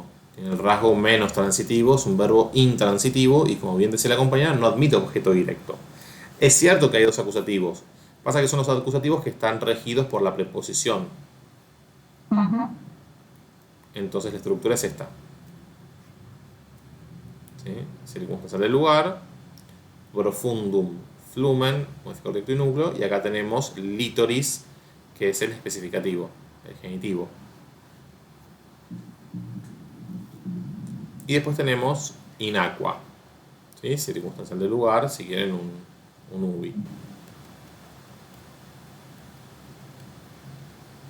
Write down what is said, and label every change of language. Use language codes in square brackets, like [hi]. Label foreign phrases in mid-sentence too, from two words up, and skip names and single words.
[es] Tiene el rasgo menos transitivo, es un verbo intransitivo y, como bien decía la compañera, no admite objeto directo. Es cierto que hay dos acusativos. Pasa que son los acusativos que están regidos por la preposición. Entonces la estructura es esta. ¿Sí? Circunstancial del lugar, [la] profundum flumen, [es] modificador directo y núcleo, y acá tenemos litoris, que es el especificativo, el genitivo. Y después tenemos [la] in aqua, [es] ¿sí? Circunstancial del lugar, si quieren un ubi.